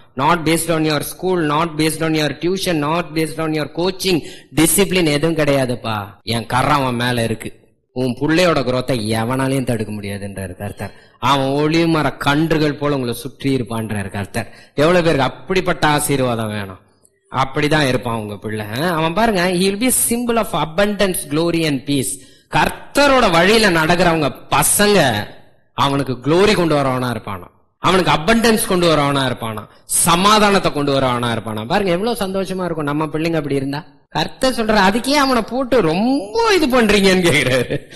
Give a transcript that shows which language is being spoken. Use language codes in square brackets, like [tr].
[en] not based on your school, not based on your tuition, not based on your coaching, discipline [ta] எதுவும் கிடையாதுப்பா. என் கரம் அவன் மேல இருக்கு. உன் பிள்ளையோட குரோத்தை எவனாலையும் தடுக்க முடியாதுன்றாரு கர்த்தர். அவன் ஒளி மர கன்றுகள் போல உங்களை சுற்றி இருப்பான்றாரு கர்த்தர். எவ்வளவு பேருக்கு அப்படிப்பட்ட ஆசீர்வாதம் வேணும்? அப்படிதான் இருப்பான் உங்க பிள்ளை. அவன் பாருங்க, [en] he will be a symbol of abundance, glory and peace. [ta] கர்த்தரோட வழியில நடக்கிறவங்க பசங்க அவனுக்கு குளோரி கொண்டு வரவனா இருப்பானா, அவனுக்கு அபண்டன்ஸ் கொண்டு வரவனா இருப்பானா, சமாதானத்தை கொண்டு வரவனா இருப்பானா. பாருங்க எவ்வளவு சந்தோஷமா இருக்கும் நம்ம பிள்ளைங்க அப்படி இருந்தா. கர்த்தர் சொல்ற, அதுக்கே அவனை போட்டு ரொம்ப இது பண்றீங்கன்னு கேக்குறாரு.